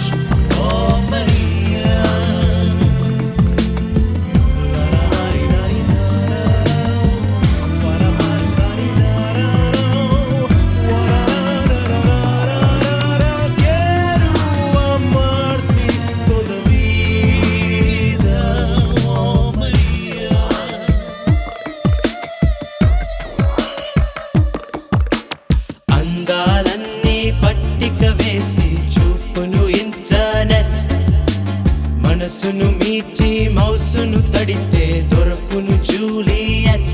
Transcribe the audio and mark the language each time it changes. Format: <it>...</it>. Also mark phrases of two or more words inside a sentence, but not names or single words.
<es>Oh Maria. Quiero amarte toda vida. Oh Maria.</es> <te>అందాలన్నీ పట్టిక వేసి చూపును ఇంటర్నెట్ మనసును మీటి మౌసును తడితే దొరకును జూలియట్</te>